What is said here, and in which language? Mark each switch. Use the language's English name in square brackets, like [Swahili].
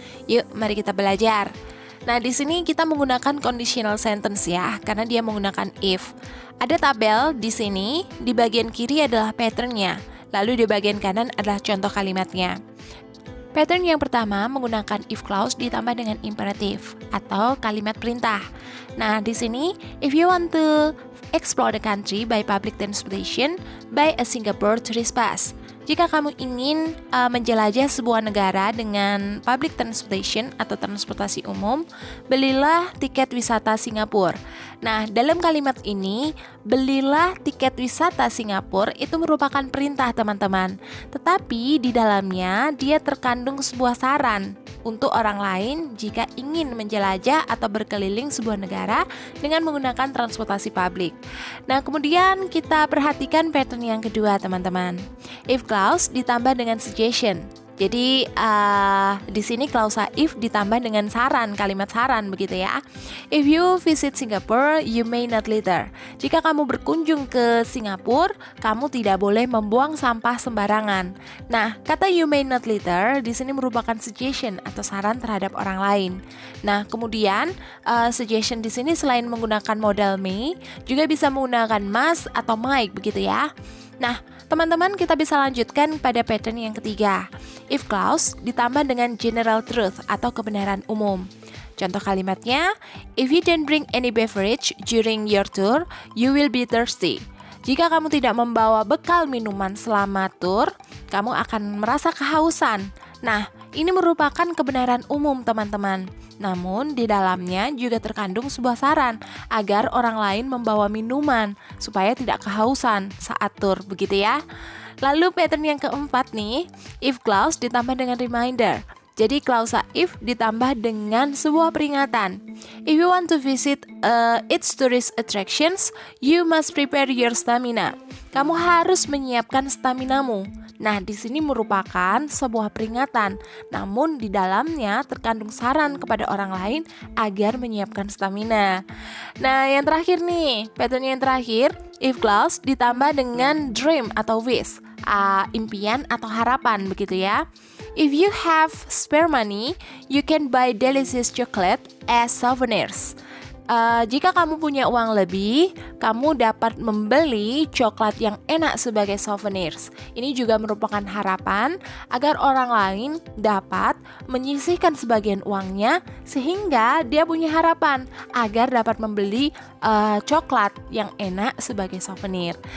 [Indonesian] Yuk, mari kita belajar. Nah, di sini kita menggunakan conditional sentence ya, karena dia menggunakan if. Ada tabel di sini, di bagian kiri adalah pattern-nya, lalu di bagian kanan adalah contoh kalimatnya. Pattern yang pertama menggunakan if clause ditambah dengan imperative atau kalimat perintah. Nah, di sini, [English] if you want to explore the country by public transportation, buy a Singapore tourist pass. [Indonesian] Jika kamu ingin menjelajah sebuah negara dengan public transportation atau transportasi umum, belilah tiket wisata Singapura. Nah, dalam kalimat ini, belilah tiket wisata Singapura itu merupakan perintah teman-teman. Tetapi di dalamnya dia terkandung sebuah saran untuk orang lain jika ingin menjelajah atau berkeliling sebuah negara dengan menggunakan transportasi publik. Nah, kemudian kita perhatikan pattern yang kedua teman-teman. If clause ditambah dengan suggestion. Jadi di sini klausa if ditambah dengan saran, kalimat saran begitu ya. [English] If you visit Singapore, you may not litter. [Indonesian] Jika kamu berkunjung ke Singapura, kamu tidak boleh membuang sampah sembarangan. Nah, kata [English] you may not litter [Indonesian] di sini merupakan suggestion atau saran terhadap orang lain. Nah, kemudian suggestion di sini selain menggunakan modal may, juga bisa menggunakan must atau might begitu ya. Nah, teman-teman, kita bisa lanjutkan pada pattern yang ketiga. If clause ditambah dengan general truth atau kebenaran umum. Contoh kalimatnya, [English] if you don't bring any beverage during your tour, you will be thirsty. [Indonesian] Jika kamu tidak membawa bekal minuman selama tur, kamu akan merasa kehausan. Nah, ini merupakan kebenaran umum teman-teman. Namun, di dalamnya juga terkandung sebuah saran agar orang lain membawa minuman supaya tidak kehausan saat tur, begitu ya. Lalu pattern yang keempat nih, if clause ditambah dengan reminder. Jadi klausa if ditambah dengan sebuah peringatan. [English] If you want to visit its tourist attractions, you must prepare your stamina. [Indonesian] Kamu harus menyiapkan staminamu. Nah, di sini merupakan sebuah peringatan, namun di dalamnya terkandung saran kepada orang lain agar menyiapkan stamina. Nah, yang terakhir nih, pattern yang terakhir, if clause ditambah dengan dream atau wish, impian atau harapan begitu ya. [English] If you have spare money, you can buy delicious chocolate as souvenirs. [Indonesian] Jika kamu punya uang lebih, kamu dapat membeli coklat yang enak sebagai souvenirs. Ini juga merupakan harapan agar orang lain dapat menyisihkan sebagian uangnya sehingga dia punya harapan agar dapat membeli coklat yang enak sebagai souvenir.